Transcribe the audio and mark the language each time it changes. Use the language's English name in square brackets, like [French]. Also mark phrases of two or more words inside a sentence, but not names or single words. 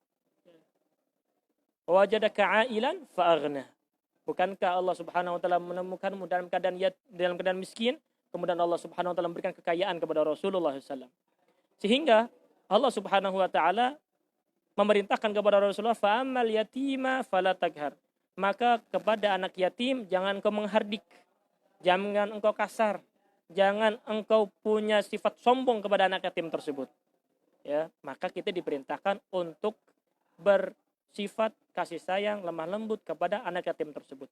[Arabic] ووجدك عائلا فأغنى. [Indonesian] Bukankah Allah [Arabic] سبحانه وتعالى [Indonesian] menemukanmu dalam keadaan miskin, kemudian Allah [Arabic] سبحانه وتعالى [Indonesian] memberikan kekayaan kepada Rasulullah SAW. Sehingga Allah [Arabic] سبحانه وتعالى [Indonesian] memerintahkan kepada Rasulullah, [Arabic] فأما اليتيم فلا تقهر. [Indonesian] Maka kepada anak yatim jangan engkau menghardik, jangan engkau kasar, jangan engkau punya sifat sombong kepada anak yatim tersebut. Ya, maka kita diperintahkan untuk bersifat kasih sayang, lemah lembut kepada anak yatim tersebut.